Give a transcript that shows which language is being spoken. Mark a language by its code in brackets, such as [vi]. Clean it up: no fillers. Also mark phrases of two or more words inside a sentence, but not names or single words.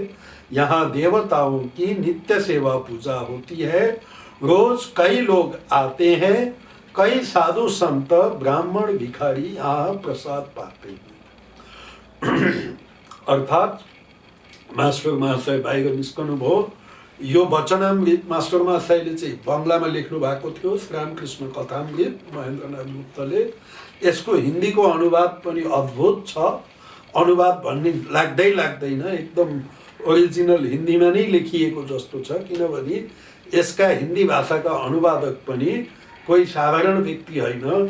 [hi] यहाँ देवताओं की नित्य सेवा पूजा होती है। रोज कई लोग आते हैं। कई साधु संत, ब्राह्मण, भिखारी यहाँ प्रसाद पाते हैं। [ne] अर्थात मास्टर महाशय बाहिर निस्कनुभयो। यो वचनामृत मास्टर महाशयले चाहिँ बङ्गलामा लेख्नु भएको थियो, श्रीरामकृष्ण कथामृत महेन्द्रनाथ गुप्तले। यसको हिन्दीको अनुवाद पनि अद्भुत छ। अनुवाद भन्ने लाग्दैन, एकदम ओरिजिनल हिन्दीमा नै लेखिएको जस्तो छ, किनभने यसका हिन्दी भाषाका अनुवादक पनि कोही साधारण व्यक्ति होइन।